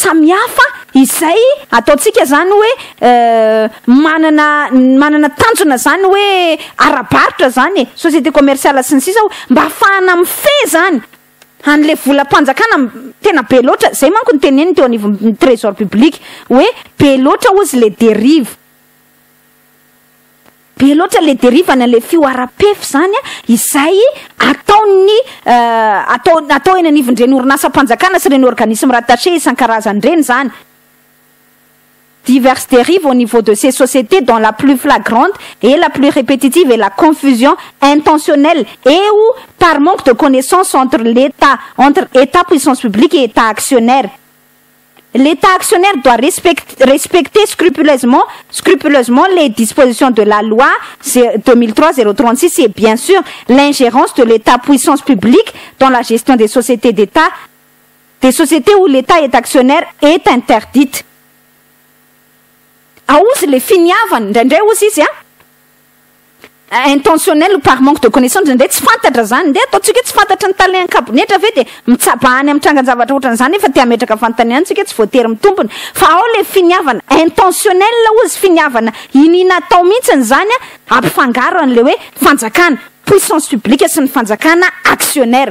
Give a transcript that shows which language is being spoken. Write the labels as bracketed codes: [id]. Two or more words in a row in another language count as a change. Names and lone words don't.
[mg] samihafa izay ataontsika zany hoe manana tanjona zany hoe arabaritra zany [fr] société commerciale [mg] sy ny sisa mba ahafahana mifehy zany an'le volam-panjakana tena be loatra zay manko ny teneny teo anivon'ny [fr] trésor public [mg] hoe be loatra ozy le dérive be loatra le dérive any an'le fioara-pefy zany izay ataony atao eny anivon'ireny orinasa-panjakana sy reny [fr] organisme rattaché [mg] isan-karazany reny zany. [fr] Diverses dérives au niveau de ces sociétés dont la plus flagrante et la plus répétitive est la confusion intentionnelle et ou par manque de connaissance entre État puissance publique et État actionnaire. L'État actionnaire doit respecter scrupuleusement les dispositions de la loi 2003-036 et bien sûr l'ingérence de l'État puissance publique dans la gestion des sociétés d'État, des sociétés où l'État est actionnaire est interdite. [mg] Aozy le finiavany ndraindray ozy izy [fr] intentionnel par manque de connaissance [mg] ndraindray tsy fantatra zany nde ataontsika tsy fantatra ny talehan-kabinetra ve de mitsabahany amin'ny trangan-javatra ohatran'izany efa te hametraka fanontaniana antsika tsy voatery mitompony fa ao le finiavana intentionnel ozy finiavana inina atao mihitsiny zany ampifangaro an'le hoe fanjakana [fr] puissance publique [mg] sy ny fanjakana actionnaire.